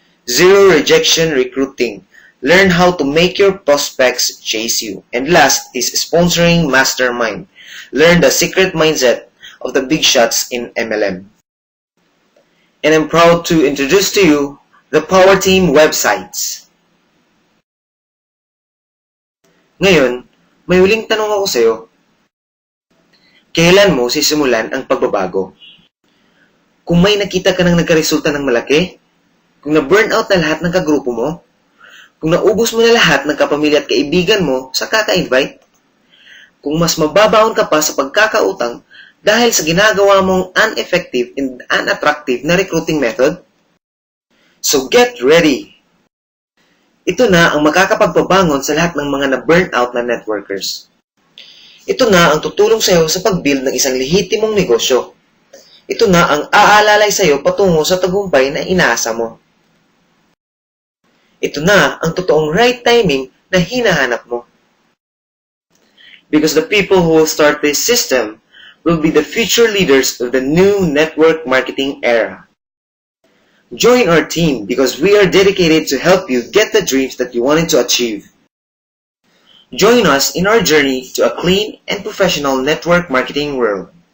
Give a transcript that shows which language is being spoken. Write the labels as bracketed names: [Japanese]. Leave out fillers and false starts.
[English] Zero rejection recruiting. Learn how to make your prospects chase you. And last is sponsoring mastermind. Learn the secret mindset of the big shots in MLM. And I'm proud to introduce to you the Power Team websites. [Filipino] Ngayon, may huling tanong ako sa iyo. Kailan mo sisimulan ang pagbabago? Kung may nakita ka nang nagkaresulta ng malaki, kung na-burnout na lahat ng kagrupo mo, kung naubos mo na lahat ng kapamilya at kaibigan mo sa kaka-invite, kung mas mababaon ka pa sa pagkakautang dahil sa ginagawa mong [English] ineffective and unattractive [Filipino] na recruiting method? [English] So get ready! [Filipino] Ito na ang makakapagpabangon sa lahat ng mga na-burnout na networkers. Ito na ang tutulong sa iyo sa pag-build ng isang lehitimong negosyo. Ito na ang aalalay sa iyo patungo sa tagumpay na inaasa mo. Ito na ang totoong right timing na hinahanap mo. [English] Because the people who will start this system will be the future leaders of the new network marketing era. Join our team because we are dedicated to help you get the dreams that you wanted to achieve. Join us in our journey to a clean and professional network marketing world.